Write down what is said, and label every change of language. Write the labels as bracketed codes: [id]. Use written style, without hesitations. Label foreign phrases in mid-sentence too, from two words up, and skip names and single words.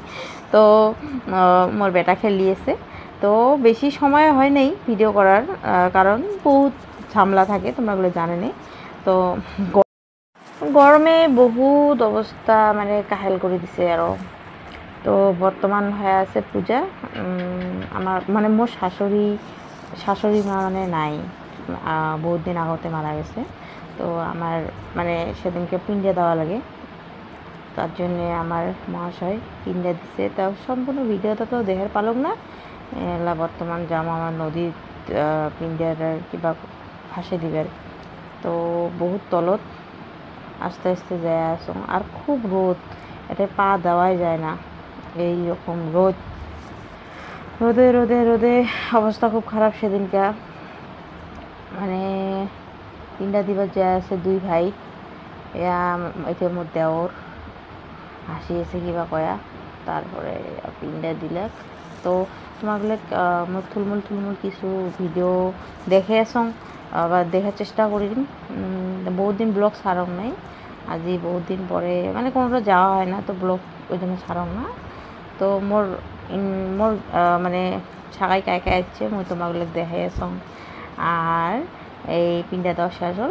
[rkt] তো মোর বেটা খেলিয়েছে, তো বেশি সময় হয় নাই ভিডিও করার, কারণ বহুত ঝামেলা থাকে তোমরাগুলো জানেনি। তো গরমে বহুত অবস্থা মানে কাহেল করে দিছে আরও। তো বর্তমান হয়ে আছে পূজা। আমার মানে মোর শাশুড়ি মা মানে নাই, বহুত দিন আগতে মারা গেছে। তো আমার মানে সেদিনকে পিণ্ডে দেওয়া লাগে, তার জন্যে আমার মহাশয় পিণ্ডে দিছে। তা সম্পূর্ণ ভিডিওটা তো দেখার পালক না, এলা বর্তমান যাম আমার নদীর পিণ্ডের কিবা ফাঁসে দিবার। তো বহুত তলত আস্তে আস্তে যায় আসো, আর খুব রোদ, এটা পা দেওয়াই যায় না, এই রকম রোদে রোদে রোদে অবস্থা খুব খারাপ। সেদিনকা মানে পিণ্ডা দিবার যায় আছে দুই ভাই, এটা মোর দেওর হাসিয়েছে কিবা কয়া, তারপরে পিণ্ডা দিলাক। তো তোমাগুলো মোর থুলমূল কিছু ভিডিও দেখে আসং বা দেখার চেষ্টা করিম। বহুত দিন ব্লগ ছাড়ং নাই, আজি বহুত দিন পরে মানে কোনোটা যাওয়া হয় না, তো ব্লগ ওই জন্য ছাড়ং না। তো মোর মানে ছাগাই কায় আসছে মই তোমাগুলো দেখাই আসং, আর এই পিণ্ডা দেওয়া শেষ হল।